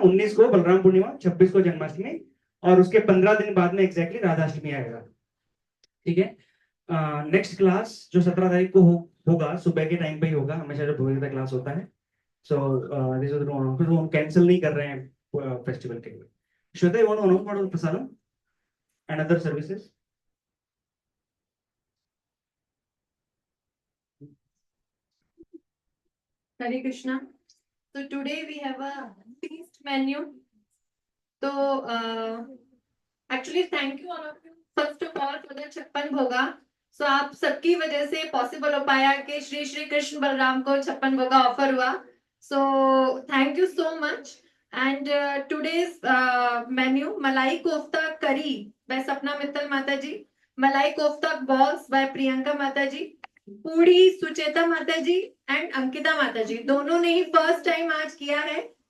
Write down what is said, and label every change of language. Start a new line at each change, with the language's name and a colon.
Hindi: 19 को बलराम पूर्णिमा, 26 को जन्माष्टमी, और उसके 15 दिन बाद में एग्जैक्टली राधाष्टमी आएगा, ठीक है। नेक्स्ट क्लास जो 17 तारीख को होगा सुबह के टाइम पे ही होगा, हमेशा जो भगवद क्लास होता है। सो हम कैंसिल नहीं कर रहे हैं फेस्टिवल के लिए।
English: Shweta, you want to know about prasadam and other services? Hare Krishna. So today we have a feast menu. So actually thank you all of you first of all for the 56 भोगा। So
Hindi: आप सबकी वजह से possible हो पाया कि श्री श्री कृष्ण बलराम को 56 भोगा ऑफर हुआ।
English: So thank you so much. And today's menu,
Hindi: मलाई कोफ्ता करी by सपना मित्तल माता जी, मलाई कोफ्ता balls by प्रियंका माता जी, पूड़ी सुचेता माता जी एंड अंकिता माता जी, दोनों ने ही फर्स्ट टाइम आज किया है।